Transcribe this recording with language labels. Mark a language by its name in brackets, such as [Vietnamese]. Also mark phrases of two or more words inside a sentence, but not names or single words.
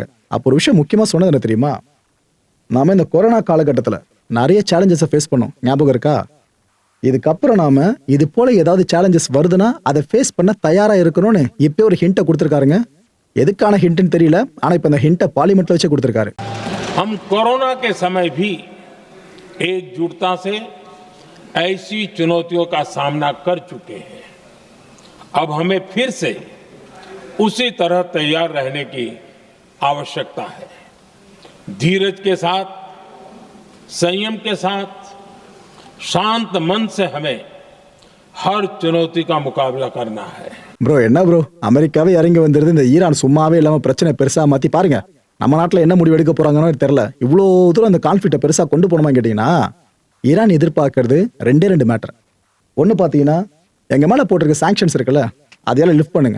[Tamil] அப்போ ஒரு விஷயம் முக்கியமா சொன்னது என்ன தெரியுமா? நாம இந்த கொரோனா காலகட்டத்தில் நிறைய [English] challenges face [Tamil] பண்ணோம், ஞாபகம் இருக்கா? இதுக்கப்புறம் நாம இது போல ஏதாவது சேலஞ்சஸ் வருதுன்னா அதை ஃபேஸ் பண்ண தயாரா இருக்கணும்னு இப்போ ஒரு ஹிண்ட்டை கொடுத்துருக்காருங்க. எதுக்கான ஹிண்ட்னு தெரியல, ஆனா இப்ப இந்த ஹிண்ட்டை பார்லிமெண்ட்ல வச்சு கொடுத்துருக்காரு. [Hindi] हम कोरोना के समय भी एकजुटता से ऐसी चुनौतियों का सामना कर चुके हैं. अब हमें फिर से उसी तरह तैयार रहने की आवश्यकता है. धीरज के साथ, संयम के साथ, शांत मन से हमें हर चुनौती का मुकाबला करना है. [Tamil] ப்ரோ என்ன ப்ரோ, அமெரிக்காவே இறங்கி வந்துருது. இந்த ஈரான் சும்மாவே இல்லாம பிரச்சனை பெருசா மாத்தி பாருங்க. நம்ம நாட்டில் என்ன முடிவு எடுக்க போறாங்கன்னு தெரியல. இவ்வளோ தூரம் அந்த கான்ஃப்ளிக்டை பெருசா கொண்டு போனோமா கேட்டீங்கன்னா, ஈரான் எதிர்பார்க்கறது ரெண்டு மேட்டர். ஒன்று பார்த்தீங்கன்னா, எங்க மேல போட்டிருக்க சாங்ஷன்ஸ் இருக்குல்ல, அதையெல்லாம் லிஃப்ட் பண்ணுங்க.